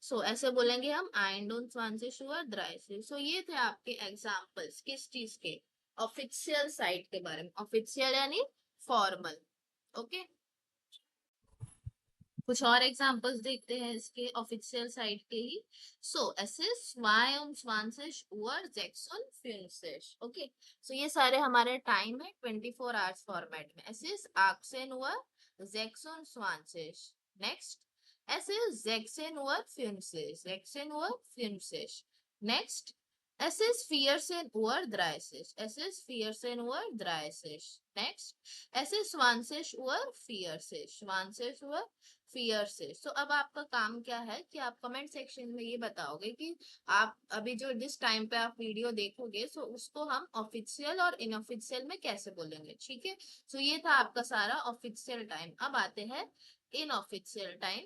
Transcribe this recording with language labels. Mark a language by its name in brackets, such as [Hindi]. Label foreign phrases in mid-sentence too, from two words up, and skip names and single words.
[Hindi] सो ऐसे बोलेंगे हम 21 Uhr 30. सो ये थे आपके एग्जाम्पल्स किस चीज के, [English] official side [Hindi] के बारे में, ऑफिशियल यानी फॉर्मल। ओके, कुछ और एग्जांपल्स देखते हैं इसके [English] official side [Hindi] के ही। [German] सो es ist 22 Uhr 56. [Hindi] ओके, सो ये सारे हमारे टाइम है [English] 24 hours format [Hindi] में। [German] es ist 18 Uhr 26. नेक्स्ट, es ist 16 Uhr 50, 16 Uhr 50. नेक्स्ट, es ist 14 Uhr 30, es ist 14 Uhr 30. नेक्स्ट, es ist 20 Uhr 40, 20 Uhr 40. [Hindi] सो अब आपका काम क्या है कि आप [English] comment section [Hindi] में ये बताओगे कि आप अभी जो जिस टाइम पे आप वीडियो देखोगे सो उसको हम ऑफिशियल और इनऑफिशियल में कैसे बोलेंगे, ठीक है। सो ये था आपका सारा [English] official time. [Hindi] अब आते हैं [English] inofficial time.